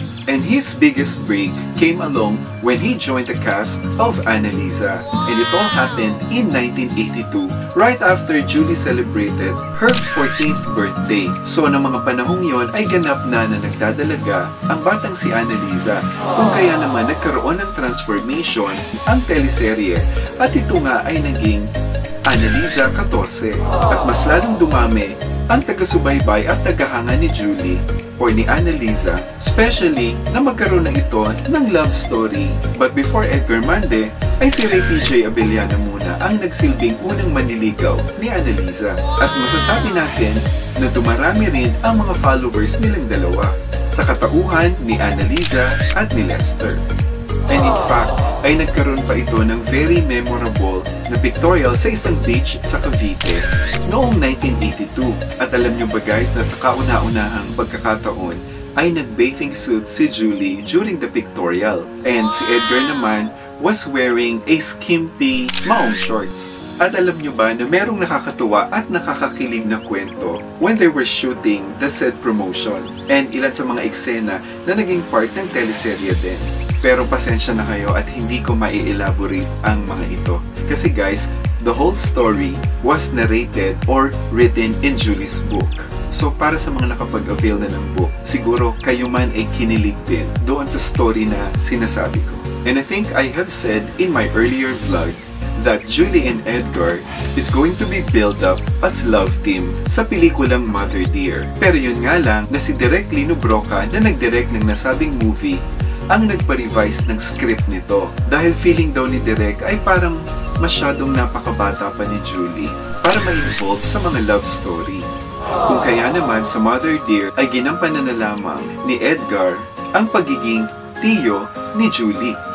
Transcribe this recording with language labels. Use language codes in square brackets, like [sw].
[en] And his biggest break came along when he joined the cast of Annalisa. And it all happened in 1982, right after Julie celebrated her 14th birthday. [tl] So, ng mga panahong yon ay ganap na nagdadalaga ang batang si Annalisa. Kung kaya naman nagkaroon ng transformation ang teleserye at ito nga ay naging Annalisa 14 at mas lalong dumami ang taga-subaybay at tagahanga ni Julie or ni Annalisa, especially na magkaroon na ito ng love story. But before Edgar Mande, ay si Ray PJ Abellana muna ang nagsilbing unang manliligaw ni Annalisa. At masasabi natin na dumarami rin ang mga followers nilang dalawa sa katauhan ni Annalisa at ni Lester. And in fact, ay nagkaroon pa ito ng very memorable na pictorial sa isang beach sa Cavite noong 1982. At alam nyo ba guys na sa kauna-unahang pagkakataon ay nag-bathing suit si Julie during the pictorial. [en] And si Edgar naman was wearing a skimpy maong shorts. [tl] At alam nyo ba na merong nakakatuwa at nakakakilig na kwento [en] when they were shooting the said promotion [tl] and ilan sa mga eksena na naging part ng teleserye din. Pero pasensya na kayo at hindi ko mai-elaborate ang mga ito. Kasi guys, [en] the whole story was narrated or written in Julie's book. [tl] So para sa mga nakapag-avail na ng book, siguro kayo man ay kinilig din doon sa story na sinasabi ko. [en] And I think I have said in my earlier vlog that Julie and Edgar is going to be built up as love team [tl] sa pelikulang [en] Mother Dear. [tl] Pero yun nga lang na si Direk Lino Broca na nag-direct ng nasabing movie ang nagpa-revise ng script nito dahil feeling daw ni Direk ay parang masyadong napakabata pa ni Julie para ma-involve sa mga love story. Kung kaya naman sa Mother Dear ay ginampanan na lamang ni Edgar ang pagiging tiyo ni Julie.